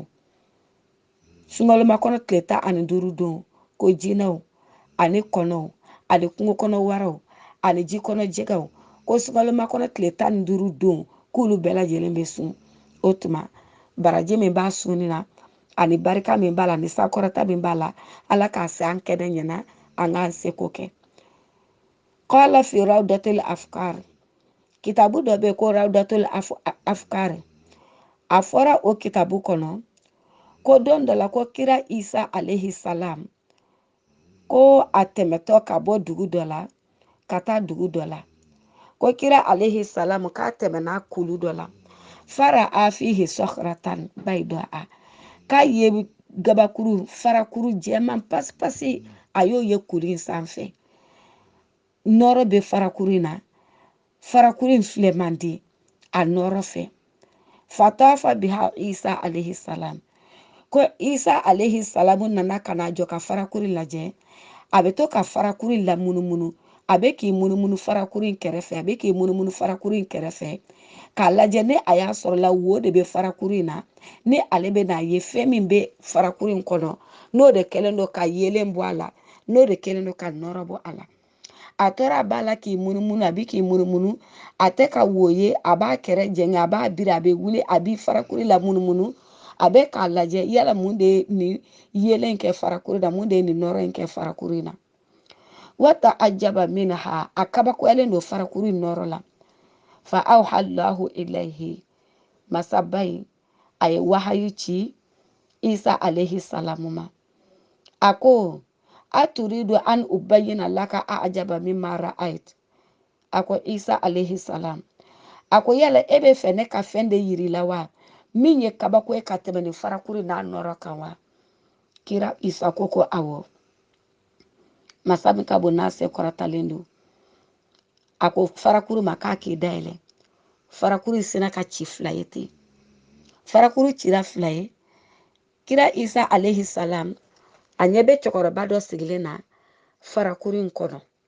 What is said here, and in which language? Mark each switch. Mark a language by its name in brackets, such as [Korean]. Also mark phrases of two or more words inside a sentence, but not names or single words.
[Bambara] sungaloma kɔnɔ tile 15 don ko jinɛw ani kɔnɔw ani kungo kɔnɔ waraw ani ji kɔnɔ jɛgɛw ko sungaloma kɔnɔ tile 15 don k'olu bɛɛ lajɛlen bɛ sun o tuma baraji min b'a sunni na ani barika min b'a la ani sakɔrɔta min b'a la ala k'a se an kɛnɛ ɲɛna an k'an seko kɛ [Arabic] قال في روضة الأفكار [Bambara] kitabu dɔ bɛ ko rawdatul afkar a fɔra o kitabu kɔnɔ ko don dɔ la ko kira isa [Arabic] عليه السلام [Bambara] ko a tɛmɛtɔ ka bɔ dugu dɔ la ka taa dugu dɔ la ko kira [Arabic] عليه السلام [Bambara] k'a tɛmɛna kulu dɔ la [Arabic] فرأى فيه صخرة بيضاء [Bambara] k'a ye gabakuru farakuru jɛman pasipasi a y'o ye kuru in sanfɛ nɔrɔ bɛ farakuru in na farakuru in filɛ man di a nɔrɔ fɛ [Arabic] فطاف بها عيسى عليه السلام [Bambara] ko isa [Arabic] عليه السلام [Bambara] nana ka na jɔ ka farakuru lajɛ a bɛ to ka farakuru la munumunu a bɛ k'i munumunu farakuru in kɛrɛfɛ a bɛ k'i munumunu farakuru in kɛrɛfɛ k'a lajɛ ni a y'a sɔrɔ la wo de bɛ farakuru in na ni ale bɛ n'a ye fɛn min bɛ farakuru in kɔnɔ n'o de kɛlen don ka yelen bɔ a la n'o de kɛlen don ka nɔrɔ bɔ a la a tora a b'a la k'i munumunu a bɛ k'i munumunu a tɛ ka wo ye a b'a kɛrɛ jɛngɛ a b'a biri a bɛ wuli a bɛ farakuru la munumunu a bɛ k'a lajɛ yala mun de ye nin yelen kɛ farakuru la mun de ye nin nɔrɔ in kɛ farakuru in na [Arabic] وتعجب منها [Bambara] a kabakoyalen don farakuru in nɔrɔ la [Arabic] فأوحى الله إليه [Bambara] masaba in a ye wahayu ci isa [Arabic] عليه السلام [Bambara] ma a ko [Arabic] أتريد أن أبين لك أعجب مما رأيت [Bambara] a ko isa [Arabic] عليه السلام [Bambara] a ko yala e bɛ fɛ ne ka fɛn de yiri la wa min ye kabako ye ka tɛmɛ ni farakuru n'a nɔrɔ kan wa kira isa ko ko awɔ masa min ka bon n'a se kɔrɔtalen don a ko farakuru ma k'a k'i dayɛlɛ farakuru sina ka ci fila ye ten farakuru cira fila ye kira isa [Arabic] عليه السلام [Bambara] a ɲɛ bɛ cɛkɔrɔba dɔ sigilen na farakuru in kɔnɔ